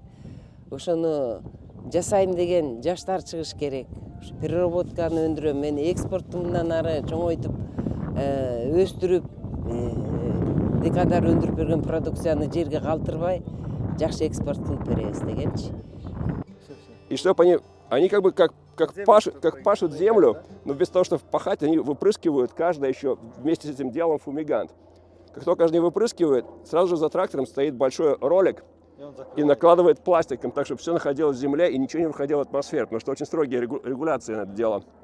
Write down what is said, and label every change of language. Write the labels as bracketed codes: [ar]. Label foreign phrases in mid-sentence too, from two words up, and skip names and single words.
[ky] Ошону жасайм деген жаштар чыгыш керек. Переработканы өндүрөм, мен экспортту мындан ары чоңойтуп, өстүрүп, дыйкандар өндүрүп берген продукцияны жерге калтырбай, жакшы экспорт кылып беребиз дегенчи. [ru] И чтобы они как бы как пашут землю, но вместо того, чтобы пахать, они выпрыскивают каждое еще вместе с этим делом фумигант. Как только они выпрыскивают, сразу же за трактором стоит большой ролик и накладывает пластиком, так чтобы все находилось в земле и ничего не выходило в атмосферу, потому что очень строгие регуляции на это дело.